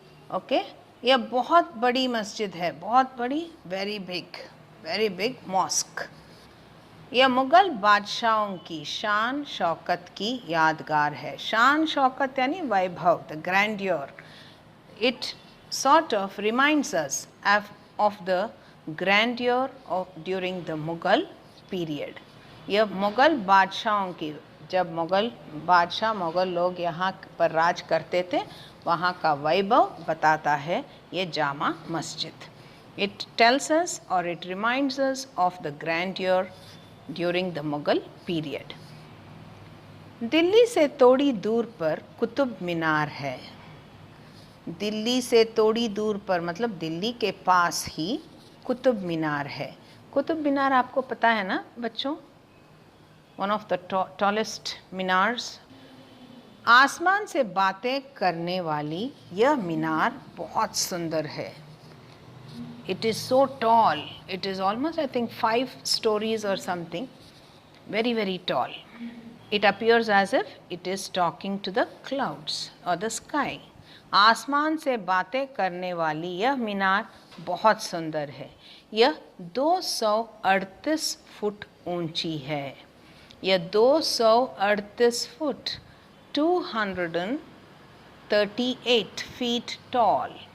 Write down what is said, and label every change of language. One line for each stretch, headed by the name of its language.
Hindi: Okay, यह बहुत बड़ी मस्जिद है, बहुत बड़ी,
English: Very big mosque.
Hindi: यह मुग़ल बादशाहों की शान शौकत की यादगार है। शान शौकत यानी वैभव,
English: The grandeur. It sort of reminds us of the grandeur of during the Mughal period.
Hindi: यह मुग़ल बादशाहों की, जब मुग़ल लोग यहाँ पर राज करते थे, वहाँ का वैभव बताता है ये Jama Masjid.
English: It tells us or it reminds us of the grandeur during the Mughal period.
Hindi: Delhi से थोड़ी दूर पर कुतुब मीनार है। दिल्ली से थोड़ी दूर पर मतलब दिल्ली के पास ही कुतुब मीनार है। कुतुब मीनार आपको पता है ना बच्चों,
English: One of the tallest minars.
Hindi: आसमान से बातें करने वाली यह मीनार बहुत सुंदर है।
English: It is so tall, it is almost I think 5 stories or something, very tall. It appears as if it is talking to the clouds or the sky.
Hindi: आसमान से बातें करने वाली यह मीनार बहुत सुंदर है। यह 238 फुट ऊंची है। यह 238 फुट
English: 238 feet tall.